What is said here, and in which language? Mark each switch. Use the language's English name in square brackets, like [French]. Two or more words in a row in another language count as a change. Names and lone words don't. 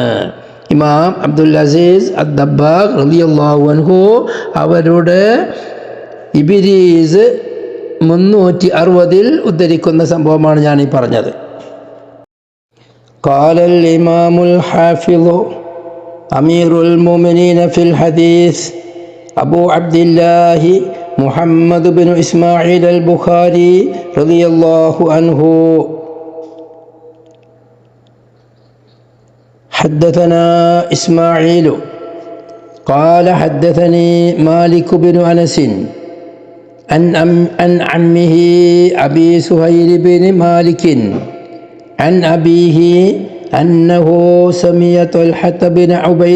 [Malayalam] ഇമാം അബ്ദുൽ അസീസ് അദ്ദബ്ബാഗ് [Arabic] رضي الله عنه [Malayalam] അവരുടെ ഇബ്രീസ് 360 ഉദ്ധരിക്കുന്ന സംഭവമാണ് ഞാൻ ഈ പറഞ്ഞത്. [Arabic] قال الإمام الحافظ أمير المؤمنين في الحديث أبو عبد الله محمد بن إسماعيل البخاري رضي الله عنه حدثنا إسماعيل قال حدثني مالك بن أنس عن عمه أبي سهيل بن مالك عن أبيه أنه سمع طلحة بن عبيد